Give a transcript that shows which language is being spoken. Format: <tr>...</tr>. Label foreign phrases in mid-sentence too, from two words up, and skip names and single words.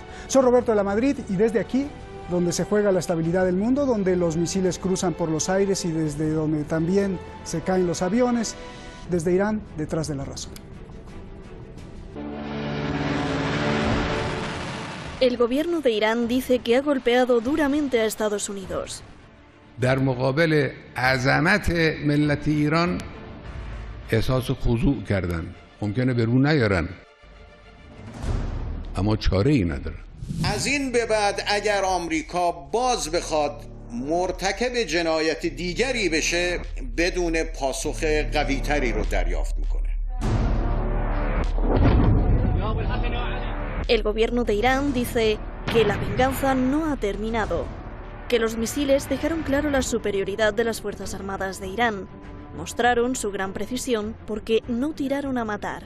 <es>Soy Roberto de la Madrid y desde aquí, donde se juega la estabilidad del mundo, donde los misiles cruzan por los aires y desde donde también se caen los aviones, desde Irán, detrás de la razón. El gobierno de Irán dice que ha golpeado duramente a Estados Unidos.</es> <fa>در مقابل عظمت ملت ایران احساس خضوع کردن. ممکنه به رو نیارن اما چاره‌ای ندارن. از این به بعد اگر آمریکا باز بخواد مرتکب جنایت دیگری بشه بدون پاسخ قوی‌تری رو دریافت میکنه.</fa> <es>El gobierno de Irán dice que la venganza no ha terminado, que los misiles dejaron claro la superioridad de las Fuerzas Armadas de Irán. Mostraron su gran precisión porque no tiraron a matar.</es>